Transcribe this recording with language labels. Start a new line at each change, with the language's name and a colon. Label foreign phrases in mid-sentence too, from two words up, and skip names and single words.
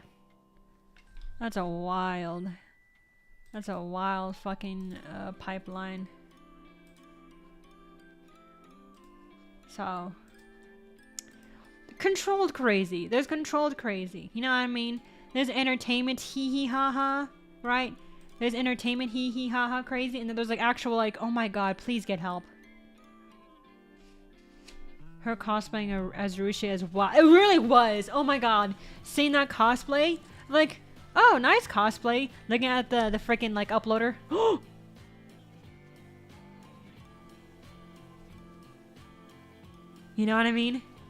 English: That's a wild fucking pipeline. So, controlled crazy. There's controlled crazy. You know what I mean? There's entertainment hee hee ha ha, right? There's entertainment hee hee ha ha crazy, and then there's like actual like, oh my god, please get help. Her cosplaying as Rushia is wild. It really was. Oh my god, seeing that cosplay, like, oh, nice cosplay. Looking at the freaking like uploader. You know what I mean?